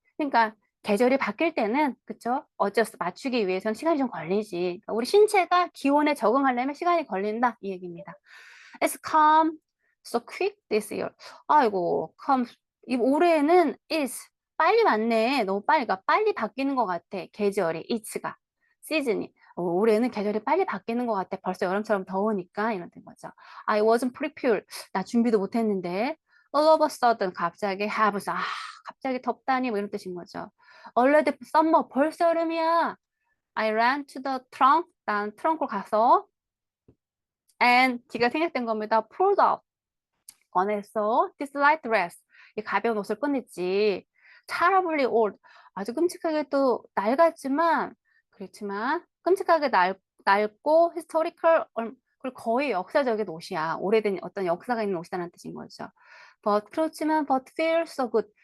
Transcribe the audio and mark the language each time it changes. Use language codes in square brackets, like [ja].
[ko] 그러니까 계절이 바뀔 때는 그쵸? adjust, 맞추기 위해서는 시간이 좀 걸리지. 그러니까 우리 신체가 기온에 적응하려면 시간이 걸린다. 이 얘기입니다. [en] It's come so quick this year. [ko] 아이고, 이 올해는 is 빨리 왔네. 너무 빨리, 그러니까 빨리 바뀌는 것 같아. 계절이, it's가, 시즌이. 올해는 계절이 빨리 바뀌는 것 같아. 벌써 여름처럼 더우니까 이런 거죠. [en] I wasn't prepared. [ko] 나 준비도 못했는데. [en] All of a sudden, [ko] 갑자기 갑자기 덥다니 뭐 이런 뜻인 거죠. [en] Already summer, [ko] 벌써 여름이야. [en] I ran to the trunk. [ko] 난 트렁크로 가서 and D가 생략된 겁니다. [en] pulled out. [ko] 꺼냈어. [en] This light dress. [ko] 이 가벼운 옷을 꺼냈지. [en] terribly old. [ko] 아주 끔찍하게 또 낡았지만 그렇지만 끔찍하게 낡고 historical, 그리고 거의 역사적인 옷이야. 오래된 어떤 역사가 있는 옷이라는 뜻인 거죠. 그렇지만 [en] but feels so good.